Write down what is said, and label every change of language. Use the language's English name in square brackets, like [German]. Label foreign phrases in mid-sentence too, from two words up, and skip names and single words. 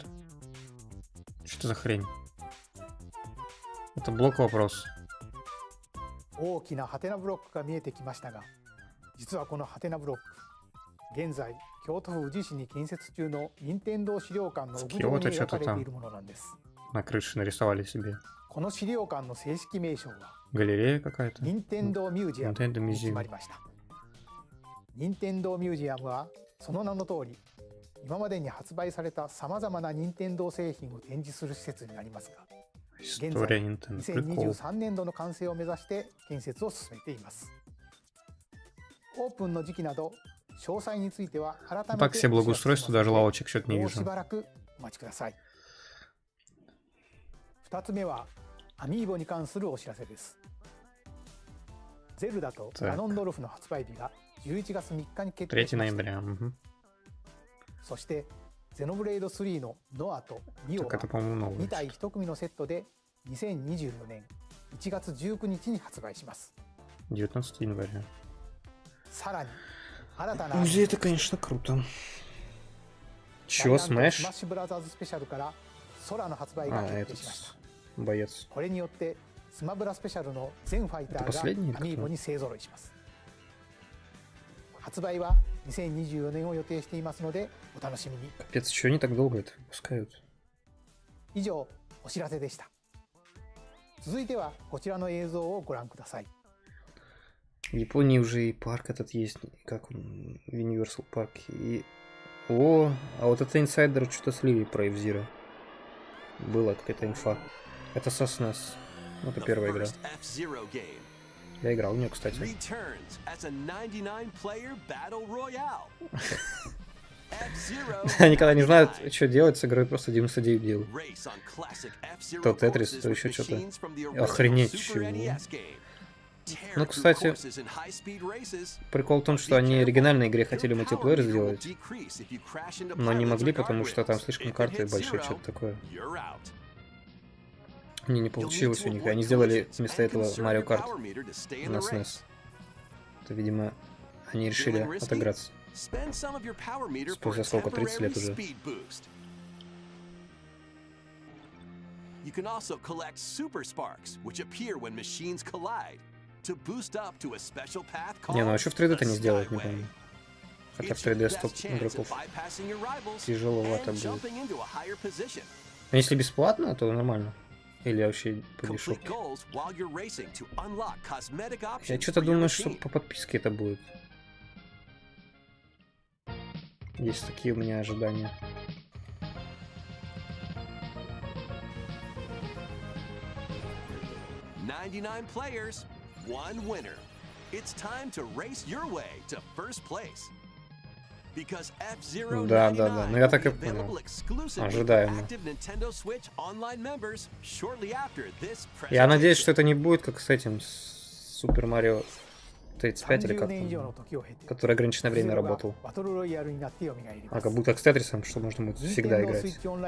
[Russian] Что это за хрень? Это блок вопрос. [Japanese] 大きなハテナブロックが見えてきましたが、実はこのハテナブロック、現在京都府宇治市に建設中の任天堂資料館の屋上に描かれているものなんです。 [Russian] На крыше нарисовали себе. [Japanese] この資料館の正式名称は [Russian] Галерея какая-то. [Japanese] 任天堂ミュージアム Nintendo に決 Museum. まりました。任天堂ミュージアムはその名の通り、今までに発売されたさまざまな任天堂製品を展示する施設になりますが、現 [Russian] История [Japanese] 在 [Russian] Nintendo. Прикол. [Japanese] 2023年度の完成を目指して建設を進めています。オープンの時期など詳細については改めて [Russian] Так себе благоустройство, даже лавочек что-то не [Japanese] もうし [Russian] вижу. [Japanese] ばらくお待ちください。2つ目はアミーボに関するお知らせです。ゼルダとガノンドルフの発売日が11月3日に決定し [Russian] 3 [Japanese] ました。 [Russian] ноября. Угу. [Japanese] そしてゼノブレイド3のノアとニオ [Russian] Так [Japanese] が [Russian] это, по-моему, новое. [Japanese] 2 体1組のセットで2024年1月19日に発売します。 [Russian] 19 января. [Japanese] さらに新たな [Russian] Музей это, конечно, круто. Чего, [Japanese] スマッ [Russian] Smash? [Japanese] シュブラザーズスペシャルから空の発売が [Russian] А, [Japanese] 決 [Russian] этот [Japanese] 定しました。 [Russian] боец. [Japanese] これによってスマブラスペシャルの全ファイタ [Russian] Это [Japanese] ー [Russian] последний, [Japanese] がアミー [Russian] который? [Japanese] ボに勢ぞろいします。発売は2024年を予定していますのでお楽しみに。 [Russian] Капец, чего они так долго это выпускают? [Japanese] 以上お知らせでした。続いてはこちらの映像をご覧ください。 [Russian] В Японии уже и парк этот есть, как он, Universal Park. И... О, а вот это инсайдер что-то слили про F-Zero. Была какая-то инфа. Это со SNES. Ну, это [English] The [Russian] первая игра. [English] first F-Zero game [Russian] Я играл в нее, кстати. [English] returns as a 99-player battle royale. [Russian] никогда не знают, что делать с игрой, просто 99 делают. То Тетрис, то еще что-то. Охренеть, чего. Ну, кстати, прикол в том, что они оригинальной игре хотели мультиплеер сделать, но не могли, потому что там слишком карты большие, что-то такое. Не получилось у них, и они сделали вместо этого Mario Kart на SNES. Это, видимо, они решили отыграться. Спустя сколько, 30 лет уже. [English] You can also collect super sparks, which appear when machines collide, to boost up to a special path called [Russian] Не, ну а что в 3D-то не сделать, не [English] Skyway. [Russian] помню. Хотя в 3D 100 игроков тяжеловато будет. А если бесплатно, то нормально. Или вообще по дешевке. Я что-то думаю, что по подписке это будет. Есть такие у меня ожидания. [English] Players, one winner. It's time to race your way to first place. Because F-Zero [Russian] Да, ну я так и понял. Ожидаемо. Я надеюсь, что это не будет как с этим, с Super Mario 35 или как там, который ограниченное время работал. А как будто как с Тетрисом, что можно будет всегда играть.